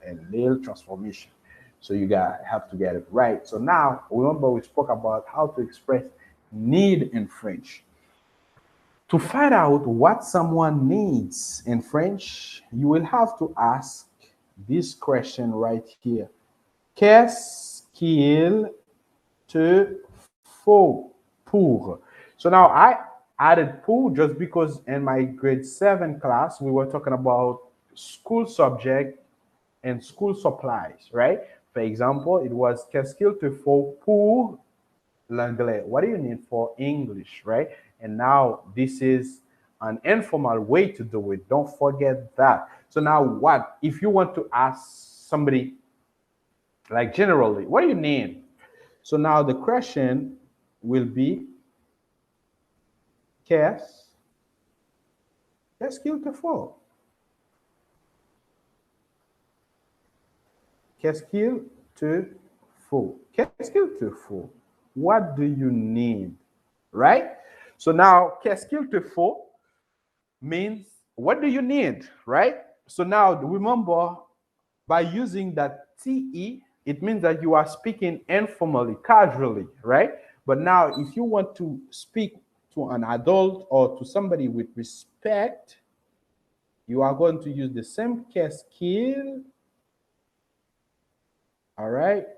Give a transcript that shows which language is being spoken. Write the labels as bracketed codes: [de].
[en] And little transformation. So you got have to get it right. So now, remember we spoke about how to express need in French. To find out what someone needs in French, you will have to ask this question right here. [fr] Qu'est-ce qu'il te faut pour? [en] So now I added pour just because in my grade 7 class, we were talking about school subject and school supplies, right? For example, it was [fr] qu'est-ce qu'il te faut pour l'anglais? [en] What do you need for English, right? And now this is an informal way to do it. Don't forget that. So now what? If you want to ask somebody, like generally, what do you need? So now the question will be [fr] qu'est-ce qu'il te faut? Qu'est-ce qu'il te faut? Qu'est-ce qu'il te faut? [en] What do you need? Right? So now, [fr] qu'est-ce qu'il te faut [en] means what do you need? Right? So now remember, by using that te, it means that you are speaking informally, casually, right? But now, if you want to speak to an adult or to somebody with respect, you are going to use the same [fr] qu'est-ce qu'il, [en] all right?